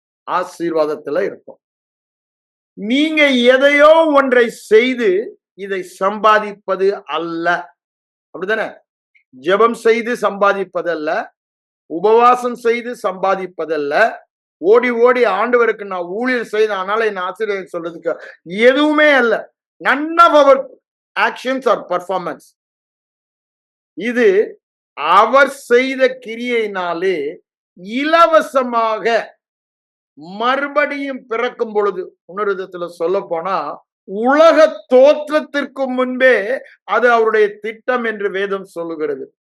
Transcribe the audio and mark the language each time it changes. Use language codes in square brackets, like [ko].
[ta] ஆசீர்வாதத்துல இருக்கும். நீங்க எதையோ ஒன்றை செய்து இதை சம்பாதிப்பது அல்ல. அப்படித்தானே? ஜெபம் செய்து சம்பாதிப்பதல்ல, உபவாசம் செய்து சம்பாதிப்பதல்ல, ஓடி ஓடி ஆண்டவருக்கு நான் ஊழியர் செய்த அதனால என்ன ஆசீர்வாதம் சொல்றதுக்கு எதுவுமே அல்ல. [en] none of our actions or performance. [ta] இது அவர் செய்த கிரியையினாலே இலவசமாக மறுபடியும் பிறக்கும் பொழுது, இன்னொரு விதத்துல சொல்ல போனா உலக தோற்றத்திற்கு முன்பே அது அவருடைய திட்டம் என்று வேதம் சொல்லுகிறது.